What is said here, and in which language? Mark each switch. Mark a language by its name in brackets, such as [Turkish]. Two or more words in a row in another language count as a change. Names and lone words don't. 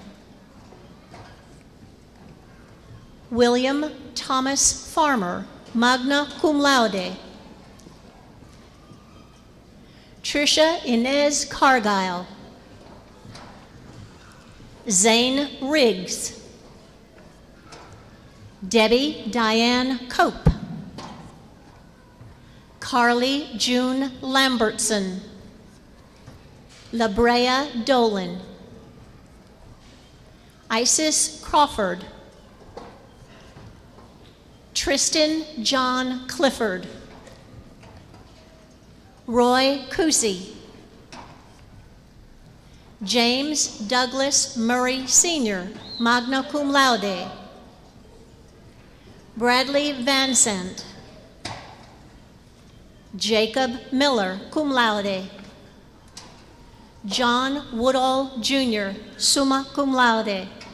[English] William Thomas Farmer, [Latin] magna cum laude. [English] Tricia Inez Cargile. Zane Riggs. Debbie Diane Cope. Carly June Lambertson. Labrea Dolan. Isis Crawford. Tristan John Clifford. Roy Cousy. James Douglas Murray Sr., [Latin] magna cum laude. [English] Bradley Van Sant. Jacob Miller, [Latin] cum laude. [English] John Woodall Jr., [Latin] summa cum laude.